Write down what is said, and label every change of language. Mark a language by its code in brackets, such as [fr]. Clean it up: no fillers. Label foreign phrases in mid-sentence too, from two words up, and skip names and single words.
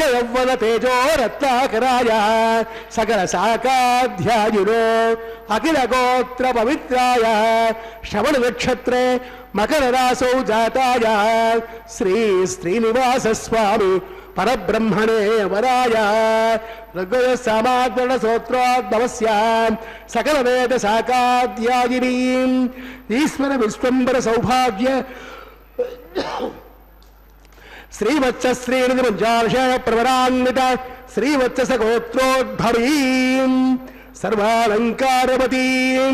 [sa] ಯೌವನ ತೇಜೋ ರತ್ನಾಕರಾಯ ಸಕಲ ಸಾಕಾಧ್ಯಾಯುನೋ ಅಖಿಲ ಗೋತ್ರ ಪವಿತ್ರಾಯ ಶ್ರವಣ ನಕ್ಷತ್ರೇ ಮಕರ ರಾಸೌ ಜಾತಾಯ ಶ್ರೀ ಶ್ರೀನಿವಾಸ ಸ್ವಾಮಿ ಪರಬ್ರಹ್ಮಣೇ ವರಾಯ ಋಗ್ವೇದ ಸಾಮಾದ್ರಣ ಸ್ತೋತ್ರೋದ್ಭವಸ್ಯ ಸಕಲ ವೇದ ಸಾಕಾಧ್ಯಾಯಿನೀಂ ಈಶ್ವರ ವಿಶ್ವಂಬರ ಸೌಭಾಗ್ಯ ಶ್ರೀವತ್ಸ ಶ್ರೀನಿಧಿ ಮಂಜಾರ್ಷ ಪ್ರವರಾನ್ವಿತ ಶ್ರೀವತ್ಸ ಗೋತ್ರೋದ್ಭವೀಂ ಸರ್ವಾಲಂಕಾರವತೀಂ